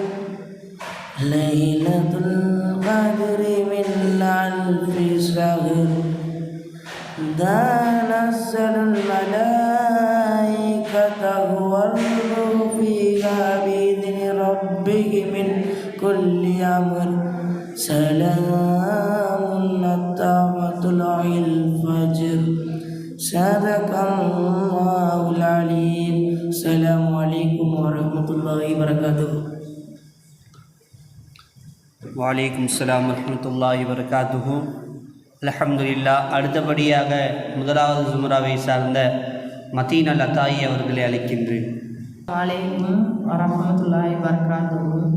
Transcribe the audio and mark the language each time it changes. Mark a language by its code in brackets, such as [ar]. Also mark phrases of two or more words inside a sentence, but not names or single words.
[ar] ليلة القدر من ألف شهر تنزل الملائكة والروح فيها بإذن ربه من كل أمر سلام حتى مطلع الفجر. صدق الله العليم. السلام عليكم ورحمة الله وبركاته. وعليكم السلام ورحمة الله وبركاته. அல்ஹம்துலில்லாஹ். [ta] அடுத்தபடியாக முதலாவது ஜும்ராவை சார்ந்த மதீன் அல் அத்தாயி அவர்களை அழைக்கின்றேன். [ar] وعليكم ورحمة الله وبركاته.